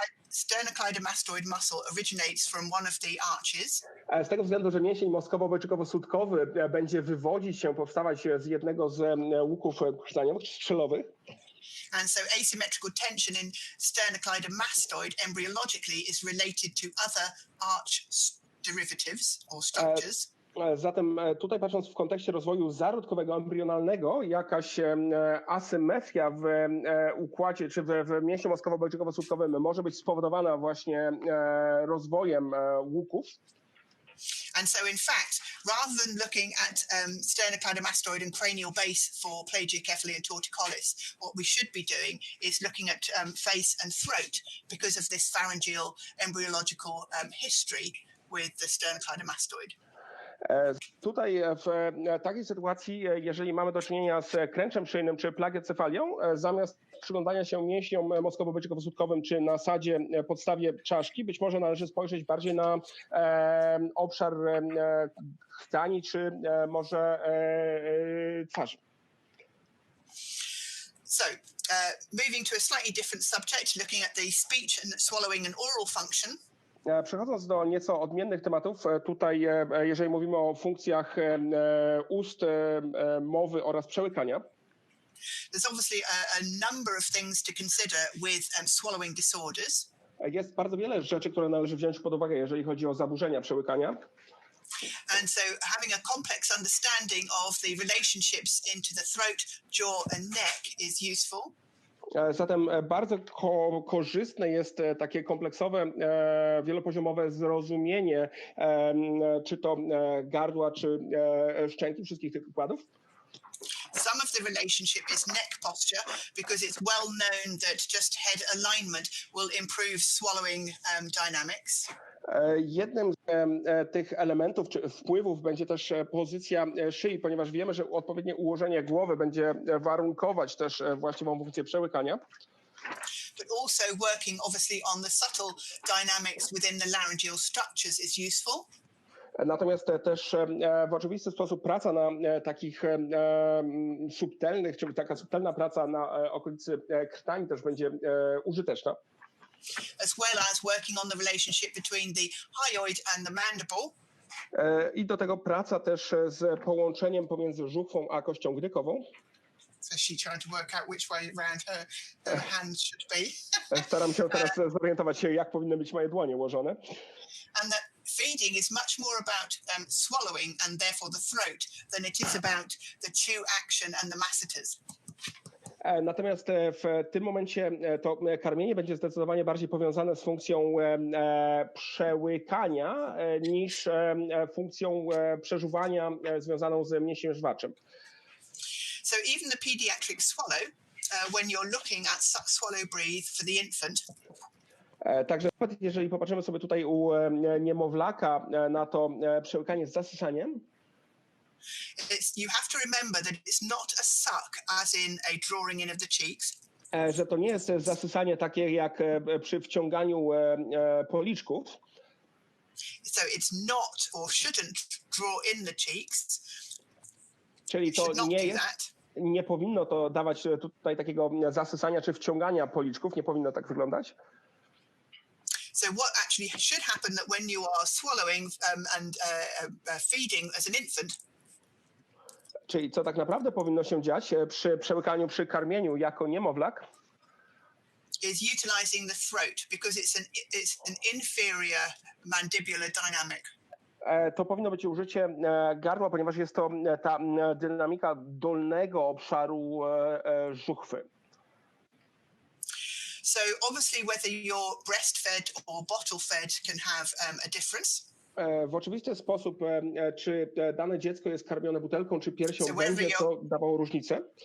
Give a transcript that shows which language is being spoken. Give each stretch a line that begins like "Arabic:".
English: Sternocleidomastoid muscle originates from one of the arches.
Polish: Z tego względu, że mięsień moskowo-beczykowo-sutkowy będzie wywodzić się, powstawać z jednego z łuków krtaniowych czy strzelowych.
English: And so asymmetrical tension in sternocleidomastoid embryologically is related to other arch derivatives or structures.
Polish: Zatem tutaj patrząc w kontekście rozwoju zarodkowego, embrionalnego, jakaś asymetria w układzie czy w mięśniu moskowo-beczykowo-sutkowym może być spowodowana właśnie rozwojem łuków.
English: And so in fact, rather than looking at sternocleidomastoid and cranial base for plagiocephaly and torticollis, what we should be doing is looking at face and throat because of this pharyngeal embryological history with the sternocleidomastoid.
Polish: Tutaj w takiej sytuacji, jeżeli mamy do czynienia z kręczem szyjnym czy plagiocefalią, zamiast przyglądania się mięśniom moskowo-beczykowo-sutkowym czy na sadzie podstawie czaszki, być może należy spojrzeć bardziej na obszar krtani czy może twarzy.
English: So, moving to a slightly different subject, looking at the speech and swallowing and oral function.
Polish: Przechodząc do nieco odmiennych tematów, tutaj jeżeli mówimy o funkcjach ust, mowy oraz przełykania.
English: There's obviously a number of things to consider with swallowing disorders.
Polish: Jest bardzo wiele rzeczy, które należy wziąć pod uwagę, jeżeli chodzi o zaburzenia przełykania.
English: And so having a complex understanding of the relationships into the throat, jaw and neck is useful.
Polish: Zatem bardzo korzystne jest takie kompleksowe, wielopoziomowe zrozumienie czy to gardła, czy szczęki, wszystkich tych układów.
English: Some of the relationship is neck posture because it's well known that just head alignment will improve swallowing dynamics.
Polish: Jednym z tych elementów czy wpływów będzie też pozycja szyi, ponieważ wiemy, że odpowiednie ułożenie głowy będzie warunkować też właściwą funkcję przełykania.
English: But also working obviously on the subtle dynamics within the laryngeal structures is useful.
Polish: Natomiast też w oczywisty sposób praca na takich subtelnych, czy taka subtelna praca na okolicy krtani też będzie użyteczna.
English: As well as working on the relationship between the hyoid and the mandible.
Polish: I do tego praca też z połączeniem pomiędzy żuchwą a kością gdykową.
English: So she trying to work out which way around her hands should be.
Polish: Staram się teraz zorientować się, jak powinny być moje dłonie ułożone.
English: And that feeding is much more about swallowing and therefore the throat than it is about the chew action and the masseters.
Polish: Natomiast w tym momencie to karmienie będzie zdecydowanie bardziej powiązane z funkcją przełykania niż funkcją przeżuwania związaną z mięśniem żwaczym.
English: So even the pediatric swallow, when you're looking at swallow breathe for the infant.
Polish: Także nawet jeżeli popatrzymy sobie tutaj u niemowlaka na to przełykanie z zasysaniem,
English: you have to remember that it's not a suck as in a drawing in of the cheeks.
Polish: Że to nie jest zasysanie takie jak przy wciąganiu policzków.
English: So it's not or shouldn't draw in the cheeks.
Polish: Czyli to nie powinno to dawać tutaj takiego zasysania czy wciągania policzków, nie powinno tak wyglądać.
English: So what actually should happen that when you are swallowing and feeding as an infant.
Polish: Czyli co tak naprawdę powinno się dziać przy przełykaniu, przy karmieniu jako niemowlak?
English: Is utilizing the throat because it's an inferior mandibular dynamic.
Polish: To powinno być użycie gardła, ponieważ jest to ta dynamika dolnego obszaru żuchwy.
English: So obviously whether you're breastfed or bottle fed can have a difference.
Polish: W oczywisty sposób, czy dane dziecko jest karmione butelką czy piersią, będzie to dawało różnicę.